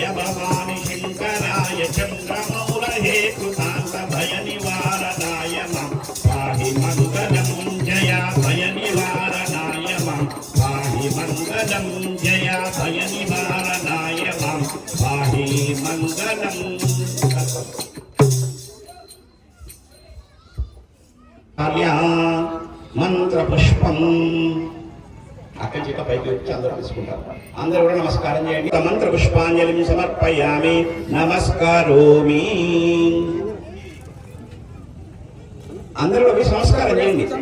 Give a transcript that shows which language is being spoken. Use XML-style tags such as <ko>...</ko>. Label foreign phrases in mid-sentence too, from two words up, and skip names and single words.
<sa>भवानी शंकराय चंद्रमौल हेतुकांत भय निवारणाय मम पाहि मंगलम् जय भय निवारणाय मम पाहि मंगलम् जय भय निवारणाय मम पाहि मंगलम्</sa> <te>మంత్ర పుష్పం అక్కడి చేత పైకి వచ్చి అందరూ తీసుకుంటారు. అందరూ కూడా నమస్కారం చేయండి. మంత్ర పుష్పాంజలిని సమర్పయామి. నమస్కారోమి. అందరూ కూడా నమస్కారం చేయండి.</te>